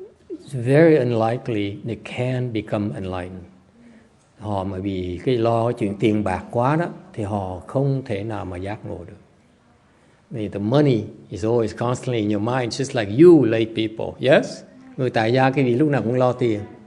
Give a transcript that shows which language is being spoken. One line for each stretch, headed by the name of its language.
English: It's very unlikely they can become enlightened.
Vietnamese: Họ mà bị cái lo chuyện tiền bạc quá đó thì họ không thể nào mà giác ngộ được.
English: The money is always constantly in your mind, just like you lay people. Yes?
Vietnamese: Người tại gia cái gì lúc nào cũng lo tiền.